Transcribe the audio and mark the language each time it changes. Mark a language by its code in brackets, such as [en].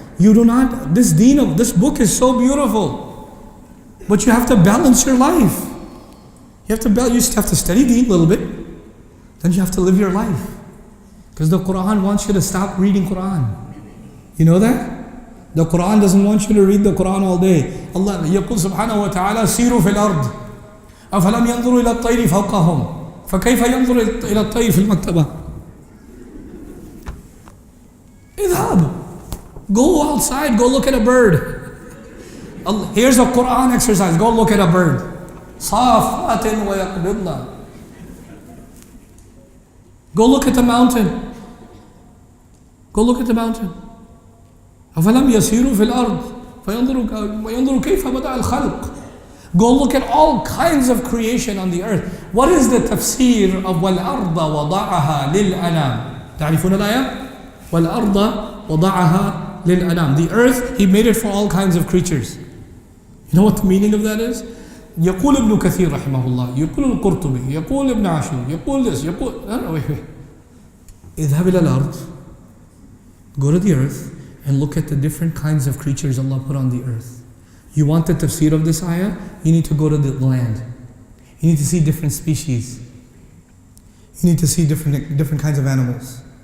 [en] This deen of this book is so beautiful. But you have to balance your life. You just have to study deen a little bit. Then you have to live your life. Because the Quran wants you to stop reading Quran. You know that? The Quran doesn't want you to read the Quran all day. [ar] Allah يقول سبحانه وتعالى سيروا في الأرض أفلم ينظروا إلى الطير فوقهم فكيف ينظر إلى الطير في المكتبة. اذهب. [en] Go outside, go look at a bird. Here's a Quran exercise. Go look at a bird. [ar] صافات ويقبضن. [en] Go look at the mountain. Go look at the mountain. [ar] أفلم يسيروا في الأرض فينظروا كيف بدأ الخلق. [en] Go look at all kinds of creation on the earth. What is the tafsir of [ar] وَالْأَرْضَ وَضَعَهَا لِلْأَنَامِ؟ تعرفون الآية؟ وَالْأَرْضَ وَضَعَهَا لِلْأَنَامِ. [en] The earth, He made it for all kinds of creatures. You know what the meaning of that is? [ar] يقول ابن كثير رحمه الله، يقول القرطبي، يقول ابن عاشور، يقول this، يقول wait. اذهب إلى الأرض. [en] Go to the earth and look at the different kinds of creatures Allah put on the earth. You want the tafsir of this ayah? You need to go to the land. You need to see different species. You need to see different kinds of animals.